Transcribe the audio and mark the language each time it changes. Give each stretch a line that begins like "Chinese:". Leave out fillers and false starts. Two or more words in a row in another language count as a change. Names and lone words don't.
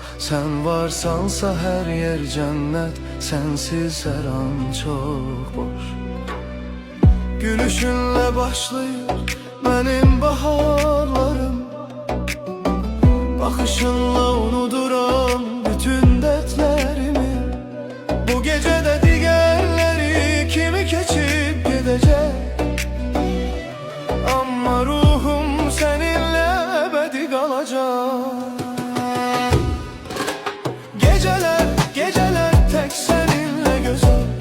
Azerbaijani: Sən varsansa hər yer cənnət, sənsiz hər an çox boş. Gülüşünlə başlayır mənim baharlarım, baxışınla unuduram bütün dertlerimi.
Turkish: Bu gecede diğerleri kimi keçip gidecek, ama ruhum seninle ebedi kalacak. Geceler, geceler tek seninle güzel.